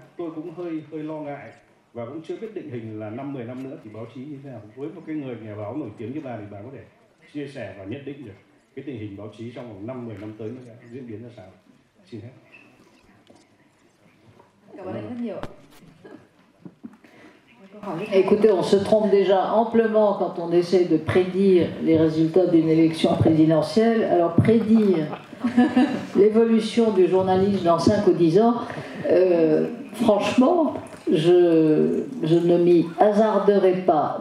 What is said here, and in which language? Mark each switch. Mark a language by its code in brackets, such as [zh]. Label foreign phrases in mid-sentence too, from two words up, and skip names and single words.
[vi] Tôi cũng hơi lo ngại và cũng chưa biết định hình là 5-10 năm nữa thì báo chí như thế nào. Với một cái người nhà báo nổi tiếng như bà thì bà có thể chia sẻ và nhận định được cái tình hình báo chí trong vòng 5-10 năm tới nó sẽ diễn biến ra sao? Xin hết. Cảm ơn anh rất nhiều. [fr] Écoutez, on se trompe déjà amplement quand on essaie de prédire les résultats d'une élection présidentielle. Alors prédire l'évolution du journalisme dans 5 ou 10 ans, franchement, je ne m'y hasarderai pas.